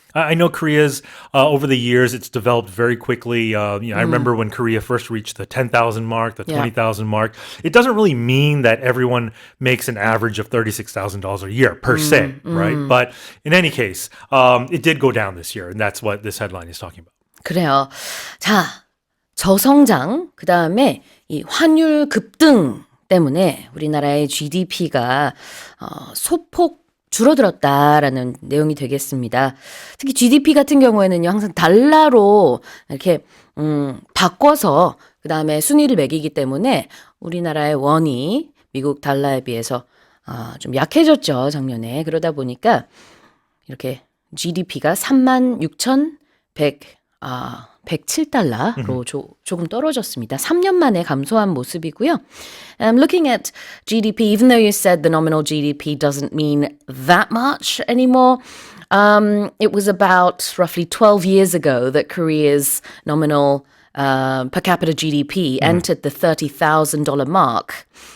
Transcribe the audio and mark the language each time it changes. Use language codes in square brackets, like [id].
[en] I know Korea's, over the years, it's developed very quickly. I remember when Korea first reached the 10,000 mark, the 20,000 mark. It doesn't really mean that everyone makes an average of $36,000 a year per se, right? But in any case, it did go down this year, and that's what this headline is talking about. [ko] 그래요. 자, 저성장, 그 다음에 이 환율 급등 때문에 우리나라의 GDP가 소폭 줄어들었다라는 내용이 되겠습니다. 특히 GDP 같은 경우에는요, 항상 달러로 이렇게 바꿔서 그 다음에 순위를 매기기 때문에 우리나라의 원이 미국 달러에 비해서 좀 약해졌죠, 작년에. 그러다 보니까 이렇게 GDP가 36,107달러로 조금 떨어졌습니다. 3년 만에 감소한 모습이고요. [en] Looking at GDP, even though you said the nominal GDP doesn't mean that much anymore, it was about roughly 12 years ago that Korea's nominal per capita GDP entered the $30,000 mark.